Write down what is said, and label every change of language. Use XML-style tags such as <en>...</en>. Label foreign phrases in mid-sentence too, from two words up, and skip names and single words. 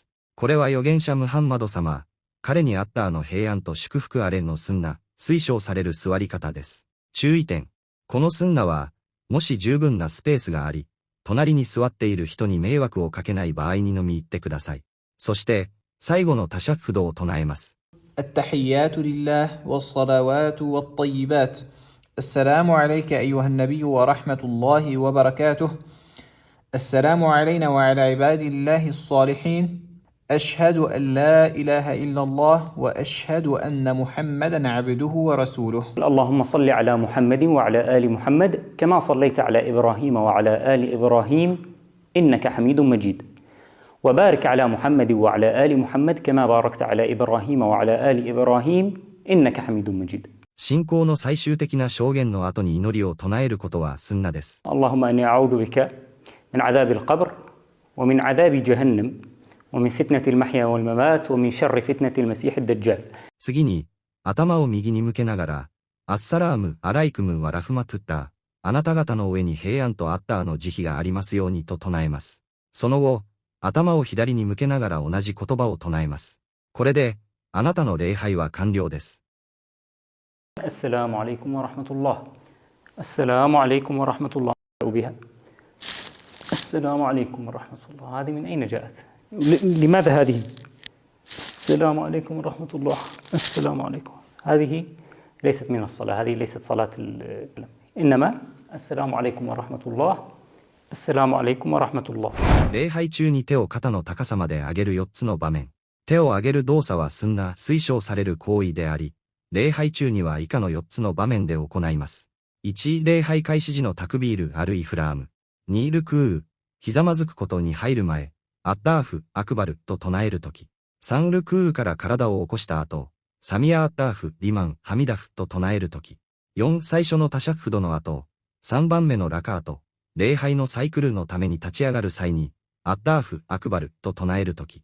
<ja>これは預言者ムハンマド様、彼にアッラーの平安と祝福あれのスンナ、推奨される座り方です。注意点。このスンナは、もし十分なスペースがあり、隣に座っている人に迷惑をかけない場合にのみ言ってください。そして、最後のタシャッフドを唱えます。</ja> <ar>التحيات لله والصلوات والطيبات. السلام عليك أيها النبي ورحمة الله وبركاته. السلام علينا وعلى عباد الله الصالحين. أشهد أن لا إله إلا الله وأشهد أن محمدا عبده ورسوله. اللهم صل على محمد وعلى آل محمد كما صليت على إبراهيم وعلى آل إبراهيم إنك حميد مجيد. وبارك على محمد وعلى آل محمد كما باركت على إبراهيم وعلى آل إبراهيم إنك حميد مجيد.</ar> <ja>信仰の最終的な証言の後に祈りを唱えることはスンナです。</ja> <ar>اللهم إني أعوذ بك من عذاب القبر ومن عذاب جهنم ومن فتنة المحيا والممات ومن شر فتنة المسيح الدجال.</ar> <ja>次に、頭を右に向けながら、</ja> <ar>السلام عليكم ورحمة الله,</ar> <ja>あなた方の上に平安とアッラーの慈悲がありますようにと唱えます。その後、頭を左に向けながら同じ言葉を唱えます。これで、あなたの礼拝は完了です。</ja> <ar>السلام عليكم ورحمة الله. السلام عليكم ورحمة الله بها. السلام عليكم ورحمة الله. هذه من أين جاءت؟ لماذا هذه؟ السلام عليكم ورحمة الله. السلام عليكم. هذه ليست من الصلاة. هذه ليست صلاة إنما السلام عليكم ورحمة الله. السلام عليكم ورحمة الله.</ar> <ja>礼拝中に手を肩の高さまで上げる4つの場面。手を上げる動作はスンナ、推奨される行為であり、礼拝中には以下の4つの場面で行います。1、礼拝開始時のタクビールあるイフラーム。2、ルクー、ひざまずくことに入る前、</ja> <ar>الله أكبر</ar> <ja>と唱えるとき。3、ルクーから体を起こした後、</ja> <ar>سمع الله لمن حمده</ar> <ja>と唱えるとき。4、最初のタシャッフドの後、3番目のラカート、礼拝のサイクルのために立ち上がる際に、</ja> <ar>الله أكبر</ar> <ja>と唱えるとき。</ja>